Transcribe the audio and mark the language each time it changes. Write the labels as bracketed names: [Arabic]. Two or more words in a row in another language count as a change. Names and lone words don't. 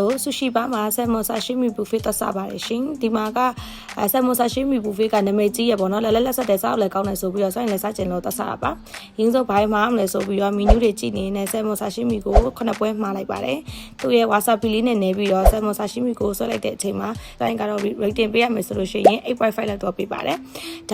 [English] sushi bar [Burmese] မှာ [English] salmon sashimi buffet [Burmese] တက်စားပါတယ်ရှင်ဒီမှာက [English] salmon sashimi buffet [Burmese] ကနာမည်ကြီးရပေါ့နော်လက်ဆက်တဲ့စားလည်းကောင်းတယ်ဆိုပြီးတော့ဆိုရင်လည်းစားကျင်လို့တက်စားတာပါရင်းစုံဘိုင်းမှာမလဲဆိုပြီးတော့ menu တွေကြည့်နေ [English] salmon sashimi [Burmese] ကို9ပွဲမှားလိုက်ပါတယ်သူ့ရဲ့ wasabi လေးနဲ့နေပြီးတော့ [English] salmon sashimi [Burmese] ကိုဆွဲလိုက်တဲ့အချိန်မှာတိုင်းကတော့ rating ပေးရမယ်ဆိုလို့ရှိရင် 8.5 လောက်တော့ပေးပါတယ်ဒါ